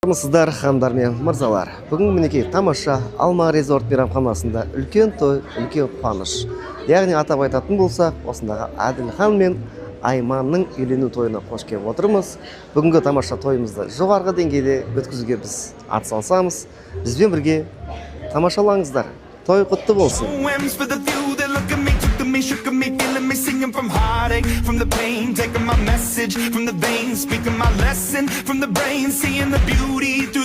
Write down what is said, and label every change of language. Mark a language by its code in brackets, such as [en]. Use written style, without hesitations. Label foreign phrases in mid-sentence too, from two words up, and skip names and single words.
[kk] Армысыздар, ханымдар мен мырзалар. Бүгін мінекей тамаша Алма Резорт мейрамханасында үлкен той, үлкен қуаныш. Яғни атап айтатын болсақ, осындағы Әділхан мен Айманның үйлену тойына қош келіп отырмыз. Бүгінгі тамаша тойымызды жоғарғы деңгейде өткізуге біз атсалысамыз. Бізбен бірге тамашалаңыздар. Той құтты болсын. [en] Shook me, feeling me, singing from heartache, from the pain, taking my message from the veins, speaking my lesson from the brain, seeing the beauty